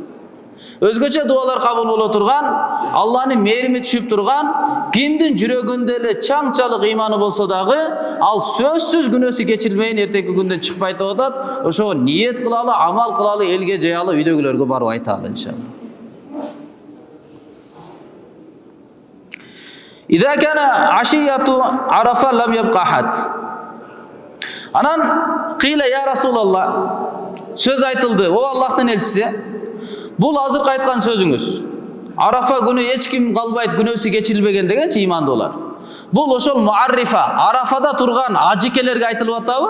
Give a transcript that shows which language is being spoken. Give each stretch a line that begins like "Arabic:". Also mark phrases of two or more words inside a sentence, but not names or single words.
Kyrgyz: Өзгөчө дуалар кабыл боло турган, Алланын мээрими түшүп турган, кимдин жүрөгүндө эле чаңчалык иманы болсо дагы, ал сөзсүз күнөөсү кечирилбейин эртеңки күндөн чыкпайт деп атат. Ошого ниет кылалы, амал кылалы, элге жаялы, үйдөгүлөргө барып айталы иншалла.
Arabic: إذا كان عشية عرفة لم يبق أحد.
Kyrgyz: Анан кыйла
Arabic: يا رسول الله,
Kyrgyz: сөз айтылды, о Аллахтын элчиси. Бул азыркы айткан сөзүңүз. Арафа күнү эч ким калбайт, күнөөсү кечирилбеген дегенчи имандуулар. Бул ошол муаррифа, Арафада турган ажикелерге айтылып атабы?